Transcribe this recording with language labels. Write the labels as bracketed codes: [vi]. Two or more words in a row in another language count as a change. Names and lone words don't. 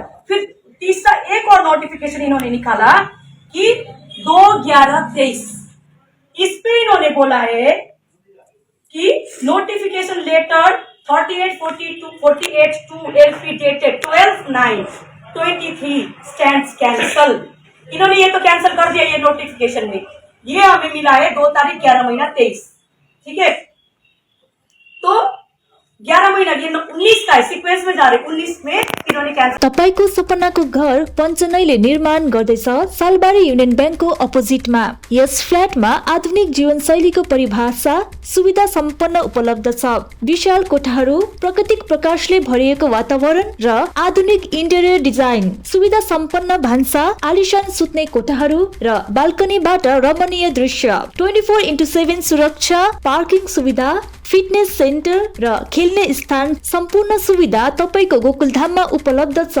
[hi] फिर तीसरा एक और नोटिफिकेशन इन्होंने निकाला कि 2/11/23, इस पे इन्होंने बोला है कि [en] notification letter 48/42/48/2 dated 12/9/23 stands cancelled. [hi] इन्होंने ये तो कैंसल कर दिया ये नोटिफिकेशन में। ये हमें मिला है 2 तारीख 11 महीना 23, ठीक है। तो 11 महीना ये 19 का है, सिक्वेंस में जा रहे 19 में इन्होंने कैंसल। [ne] तपाईको सपनाको घर पञ्चनैले निर्माण गर्दैछ सालबारी युनियन ब्याङ्कको अपोजिटमा। यस फ्ल्याटमा आधुनिक जीवनशैलीको परिभाषा सुविधा सम्पन्न उपलब्ध छ। विशाल कोठाहरू, प्राकृतिक प्रकाशले भरिएको वातावरण र आधुनिक [en] interior design, [ne] सुविधा सम्पन्न भान्सा, आलिशान सुत्ने कोठाहरू र बाल्कनीबाट रमणीय दृश्य, 24/7 सुरक्षा, पार्किङ सुविधा, [en] fitness center [ne] र खेल्ने स्थान, सम्पूर्ण सुविधा तपाईको गोकुलधाममा उपलब्ध छ।